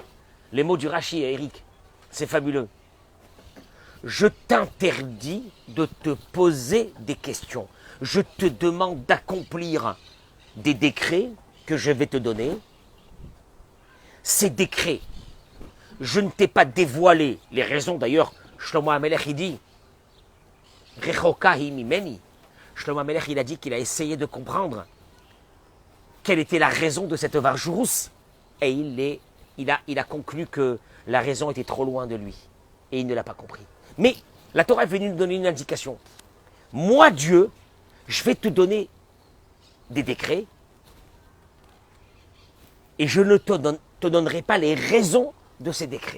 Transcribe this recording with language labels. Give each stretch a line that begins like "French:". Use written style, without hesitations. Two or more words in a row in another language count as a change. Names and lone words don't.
French: Les mots du Rashi, Eric, c'est fabuleux. Je t'interdis de te poser des questions. Je te demande d'accomplir des décrets que je vais te donner. Ces décrets, je ne t'ai pas dévoilé les raisons. D'ailleurs, Shlomo HaMelech, il dit
Hebrew: רחוקה היא ממני.
French: Shlomo HaMelech, il a dit qu'il a essayé de comprendre quelle était la raison de cette vache rousse. Et il a conclu que la raison était trop loin de lui. Et il ne l'a pas compris. Mais la Torah est venue nous donner une indication. Moi, Dieu, je vais te donner des décrets et je ne te donnerai pas les raisons de ces décrets.